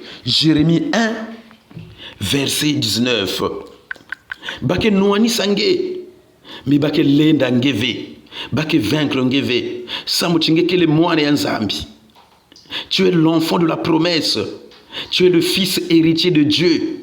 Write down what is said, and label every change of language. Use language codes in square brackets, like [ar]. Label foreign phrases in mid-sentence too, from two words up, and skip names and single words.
[fr] Jérémie 1, verset 19. [ktu] Bake nuani sange, mi bake lenda ngeve, bake vaincre ngeve, samuchinge kele moine yanzambi. [fr] Tu es l'enfant de la promesse. Tu es le fils héritier de Dieu.